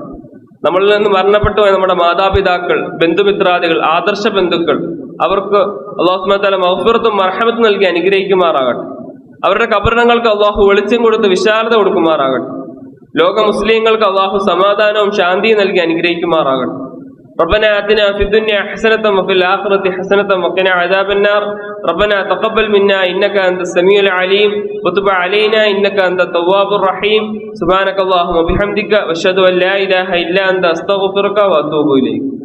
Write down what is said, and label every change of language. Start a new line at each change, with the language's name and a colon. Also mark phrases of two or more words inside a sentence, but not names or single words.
Malayalam: നമ്മളിൽ നിന്ന് മരണപ്പെട്ടു പോയ നമ്മുടെ മാതാപിതാക്കൾ, ബന്ധുമിത്രാദികൾ, ആദർശ ബന്ധുക്കൾ, അവർക്ക്
Arabic: الله سبحانه وتعالى
Malayalam: മഗ്ഫിറത്തും മർഹമത്തും നൽകി അനുഗ്രഹിക്കുമാറാകട്ടെ. അവരുടെ കബറിടങ്ങൾക്ക് അള്ളാഹു വെളിച്ചം കൊടുത്ത് വിശാലത കൊടുക്കുമാറാകട്ടെ. ലോക മുസ്ലിങ്ങൾക്ക് അള്ളാഹു സമാധാനവും ശാന്തിയും നൽകി അനുഗ്രഹിക്കുമാറാകട്ടെ.
Arabic: ربنا آتنا في الدنيا حسنة وفي الآخرة حسنة وقنا عذاب النار. ربنا تقبل منا إنك أنت السميع العليم وتب علينا إنك أنت التواب الرحيم. سبحانك اللهم وبحمدك وأشهد أن لا إله إلا أنت أستغفرك وأتوب إليك.